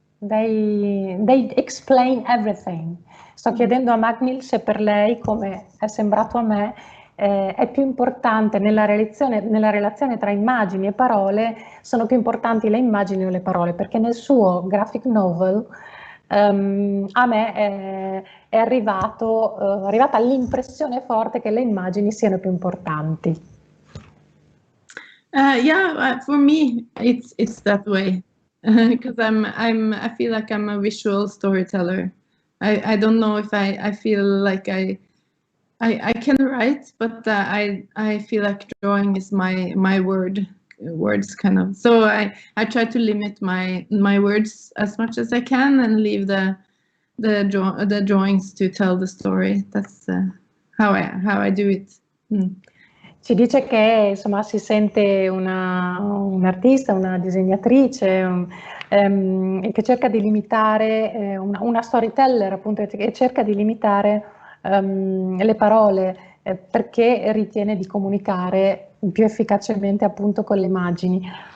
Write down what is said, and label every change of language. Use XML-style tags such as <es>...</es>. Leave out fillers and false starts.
<en>They explain everything.</en> <it>Sto chiedendo a Magnhild se per lei, come è sembrato a me, è più importante nella relazione tra immagini e parole, sono più importanti le immagini o le parole, perché nel suo graphic novel a me è arrivata l'impressione forte che le immagini siano più importanti.</it> <en>Yeah, for me it's that way because I feel like I'm a visual storyteller. I don't know if I feel like I can write, but I feel like drawing is my words kind of. So I try to limit my words as much as I can and leave the drawings to tell the story. That's how I do it.</en> <it>Ci dice che insomma si sente un'artista, una disegnatrice e che cerca di limitare, una storyteller appunto, che cerca di limitare le parole perché ritiene di comunicare più efficacemente appunto con le immagini.</it>